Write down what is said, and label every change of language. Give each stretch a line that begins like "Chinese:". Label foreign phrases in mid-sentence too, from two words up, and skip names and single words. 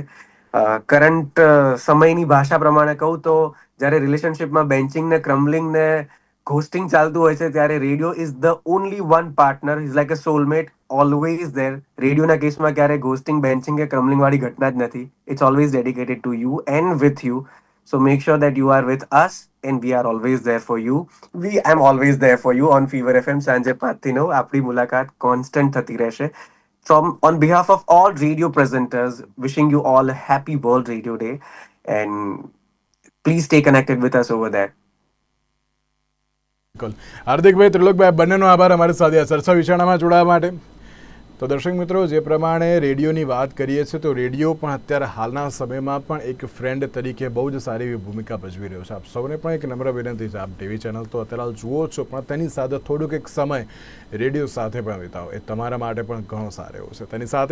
Gujarati: કરંટ સમયની ભાષા પ્રમાણે કહું તો જ્યારે રિલેશનશિપમાં બેન્ચિંગ ને ક્રમ્બલિંગ ને ઘોસ્ટિંગ ચાલતું હોય છે, ત્યારે
English: Radio is the only one partner, is like a soulmate, always there.
Gujarati: રેડિયોના કેસમાં ક્યારે ઘોસ્ટિંગ, બેન્ચિંગ કે ક્રમ્બલિંગ વાળી ઘટના જ નથી.
English: It's always dedicated to you and with you. So make sure that you are with us and we are always there for you. We am always there for you on Fever FM
Gujarati: સાંજે 5 થી 9. આપણી મુલાકાત કોન્સ્ટન્ટ થતી રહેશે.
English: From on behalf of all radio presenters, wishing you all a happy World Radio Day, and please stay connected with us over there.
Gujarati: બિલકુલ. હાર્દિકભાઈ, ત્રિલોકભાઈ, બંનેનો આભાર અમારી સાથે આ ચર્ચા વિચારણામાં જોડાવા માટે. તો દર્શક મિત્રો, જે પ્રમાણે રેડિયોની વાત કરીએ છીએ તો રેડિયો પણ અત્યારે હાલના સમયમાં પણ એક ફ્રેન્ડ તરીકે બહુ જ સારી એવી ભૂમિકા ભજવી રહ્યો છે. આપ સૌને પણ એક નમ્ર વિનંતી છે, આપ ટીવી ચેનલ તો અત્યારે હાલ જુઓ છો, પણ તેની સાથે થોડુંક એક સમય રેડિયો સાથે પણ વિતાવો, એ તમારા માટે પણ ઘણો સારો એવો છે.